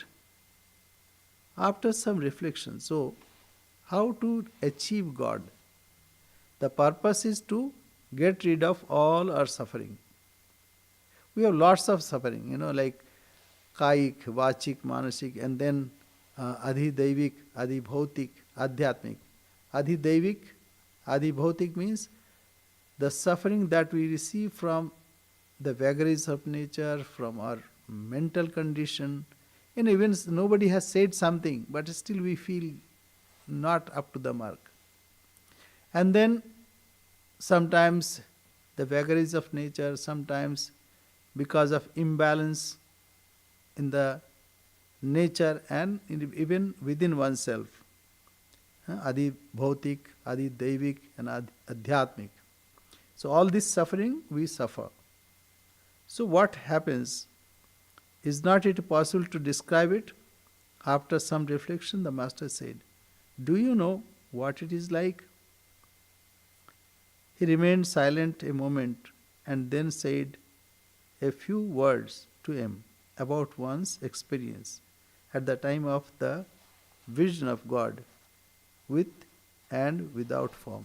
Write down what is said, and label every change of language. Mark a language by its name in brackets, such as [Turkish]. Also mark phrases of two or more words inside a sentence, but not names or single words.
[English] After some reflection, so how to achieve God? The purpose is to get rid of all our suffering. We have lots of suffering, like [Sanskrit] कायिक वाचिक मानसिक, [English] and then [Sanskrit] आधिदैविक आधिभौतिक आध्यात्मिक. आधिदैविक आधिभौतिक [English] means the suffering that we receive from the vagaries of nature, from our mental condition. Even nobody has said something, but still we feel not up to the mark. And then sometimes the vagaries of nature, sometimes because of imbalance in the nature and even within oneself. [Sanskrit] आधिभौतिक आधिदैविक, [English] and adhyatmik. So all this suffering we suffer. So what happens? Is not it possible to describe it? After some reflection, the Master said, do you know what it is like? He remained silent a moment and then said a few words to him about one's experience at the time of the vision of God, with and without form.